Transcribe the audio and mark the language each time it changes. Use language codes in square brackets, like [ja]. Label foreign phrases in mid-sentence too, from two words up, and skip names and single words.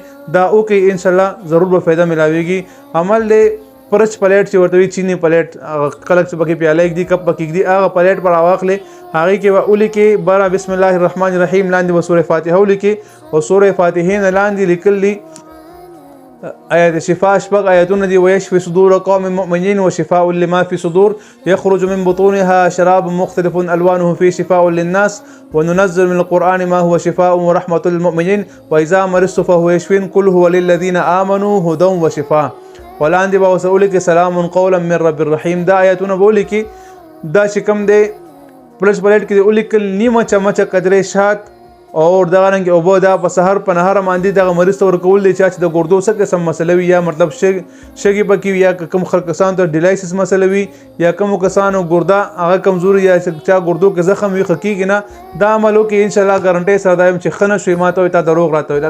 [ps] دا وکړئ انشاءالله ضرور به فایده ملاویږي. عمل دی پرچ پلیټ چې ورته وي چینی پلیټ، کلک چې پکې پیاله ږدي کپ پکې ږدي، هغه پلیټ پر راواخلې، هغې کې به ولیکې بره [ar] بسم الله الرحمن الرحیم، [ps] لاندې به سورې فاتحه ولیکې او سورې فاتحې نه لاندې لیکل دي آیات شفا، شپږ آیاتونه دي. [ar] ویشفي صدور قوم مؤمنین وشفاء لما في صدور يخرج من بطونها شراب مختلف الوانه فيه شفاء للناس وننزل من القرآن ما هو شفاء ورحمة للمؤمنين واذا مرضت فهو يشفين قل هو للذين آمنوا هدى وشفاء. [ps] ولاندې به ورسره ولیکې [ar] سلام قولا من رب الرحیم. [ps] دا آیاتونه به ولیکې، دا چې کوم دی پلس پلیټ کې ولیکل نیمه چمچه قدرې شات او دغه رنګ اوبه، دا په سحر په نهار باندې دغه مریض ته ورکول دي چې د ګردو څه قسم مسله وي، یا مطلب شګې پکې وي، یا کوم کسانو ته ډیلایسس مسله وي، یا کوم کسانو ګرده هغه کمزوري یا چا ګردو کې زخم وي ښه کیږي نه، دا عمل وکړي انشاءالله ګارنټۍ سره دا یم چې ښه نه شوي ما ته وایي تا دروغ راته ویل.